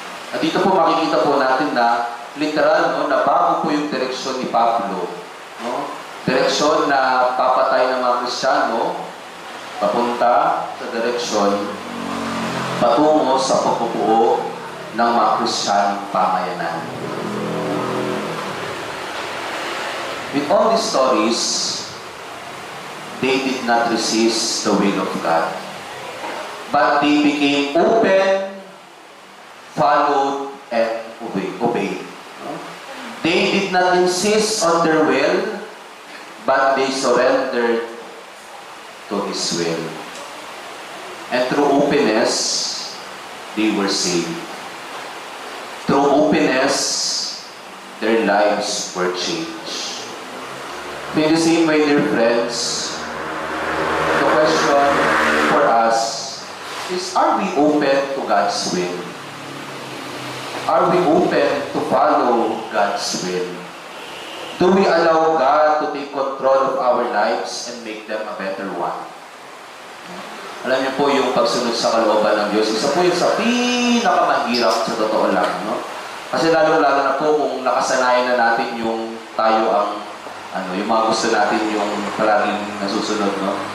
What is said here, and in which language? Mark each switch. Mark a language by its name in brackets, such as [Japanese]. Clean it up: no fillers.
[Filipino] At dito po makikita po natin na literal, no, na bago po yung direksyon ni Pablo. No? Direksyon na papatay ng mga Kristiyano, papunta sa direksyon patungo sa pagpupuo ng mga Kristiyanong pamayanan. [English] With all these stories, they did not resist the will of God. But they became open, followed, and obeyed. They did not insist on their will, but they surrendered to His will. And through openness, they were saved. Through openness, their lives were changed. In the same way, dear friends, the question for us is, are we open to God's will? Are we open to follow God's will? Do we allow God to take control of our lives and make them a better one? [Filipino] Alam niyo po yung pagsunod sa kalooban ng Diyos, isa po yung sa pinakamahirap sa totoo lang, no? Kasi lalo-lalo na po kung nakasanayan na natin yung tayo ang yung mga gusto natin yung palaging nasusunod, no?